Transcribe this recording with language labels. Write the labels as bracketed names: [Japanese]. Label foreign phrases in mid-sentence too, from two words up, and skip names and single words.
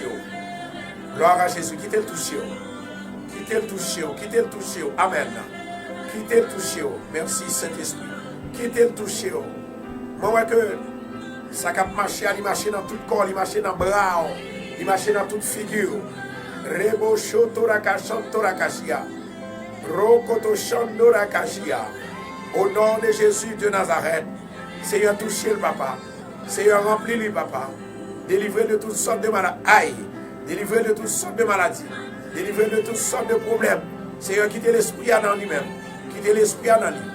[French] Gloire à Jésus. Quittez le touché. Quittez le touché. Quittez le touché. Amen. Quittez le touché. Merci Saint-Esprit. Quittez le touché. Moi, que ça a marché, il marché dans tout le corps, il marché dans le bras, il marché dans toute figure. Rebo shotoraka chantorakashia. Rokoto chandorakashia. Au nom de Jésus de Nazareth. Seigneur, touchez le papa. Seigneur, remplis-le, papa. Délivrez de toutes sortes de maladies. Délivrez de toutes sortes de maladies. Délivrez de toutes sortes de problèmes. Seigneur, quittez l'esprit dans lui-même. Quittez l'esprit dans lui.